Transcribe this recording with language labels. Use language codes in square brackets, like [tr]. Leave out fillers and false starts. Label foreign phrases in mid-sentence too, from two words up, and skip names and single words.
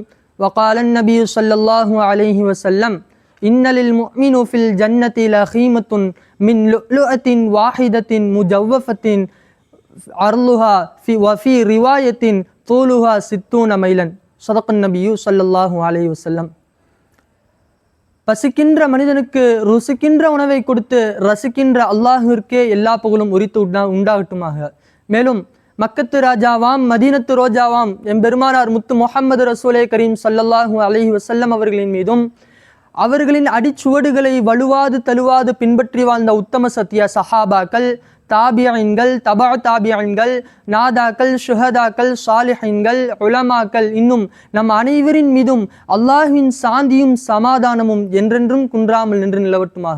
[ar] وقال النبي صلى الله عليه وسلم إن للمؤمن في الجنة لخيمة من لؤلؤة واحدة مجوفة عرضها وفي رواية طولها 60 ميلا. صدق النبي صلى الله عليه وسلم. [ta] பசிக்கின்ற மனிதனுக்கு ருசிக்கின்ற உணவை கொடுத்து ரசிக்கின்ற அல்லாஹிற்கே எல்லா புகழும் உரித்து உண்டாகட்டுமாக. மேலும் மக்கத்து ராஜாவாம் மதீனத்து ரோஜாவாம் எம்பெருமானார் முத்து முஹம்மது ரசூலே கரீம் [ar] صلى الله عليه وسلم [ta] அவர்களின் மீதும் அவர்களின் அடிச்சுவடுகளை வலுவாது தழுவாது பின்பற்றி வாழ்ந்த உத்தம சத்திய சஹாபாக்கள், தாபியன்கள், தபா தாபியன்கள், நாதாக்கள், ஷுஹதாக்கள், சாலிஹின்கள், உலமாக்கள், இன்னும் நம் அனைவரின் மீதும் அல்லாஹ்வின் சாந்தியும் சமாதானமும் என்றென்றும் குன்றாமல் நின்று நிலவட்டுமாக.